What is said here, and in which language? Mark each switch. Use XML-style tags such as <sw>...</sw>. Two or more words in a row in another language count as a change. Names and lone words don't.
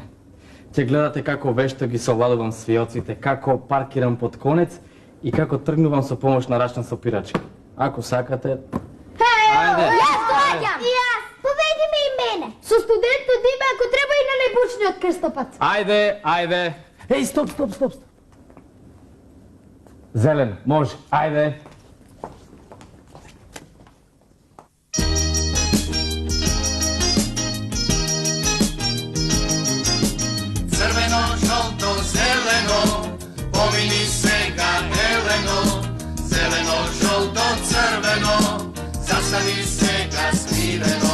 <mk>Ќе гледате како вешто ги совладувам свиоците, како паркирам под конец и како тргнувам со помош на рачна сопирачка. Ако сакате, ајде. Јас доаѓам. И јас. Поведи ме и мене. Со студентот има ако треба и на најбучниот крстопат. Ајде, ајде. Еј, стоп, стоп, стоп, стоп. Зелен, може, ајде. Црвено, жолто, зелено, помини сега Елено. Зелено, жолто, црвено, застани сега смирено.</mk>